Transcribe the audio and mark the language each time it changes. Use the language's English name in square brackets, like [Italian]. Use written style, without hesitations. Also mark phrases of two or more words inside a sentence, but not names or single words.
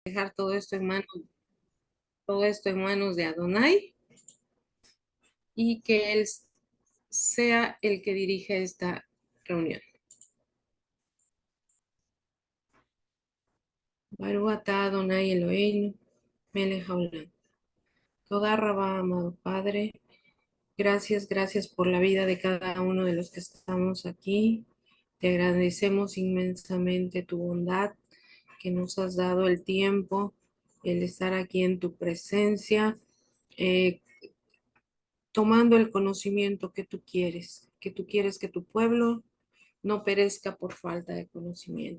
[Spanish] dejar todo esto en manos de Adonai y que Él sea el que dirige esta reunión. [Hebrew] ברוך אתה אדני אלהינו מלך העולם. תודה רבה, [Spanish] amado Padre, gracias por la vida de cada uno de los que estamos aquí. Te agradecemos inmensamente tu bondad, que nos has dado el tiempo, el estar aquí en tu presencia, eh, tomando el conocimiento que tú quieres que tu pueblo no perezca por falta de conocimiento.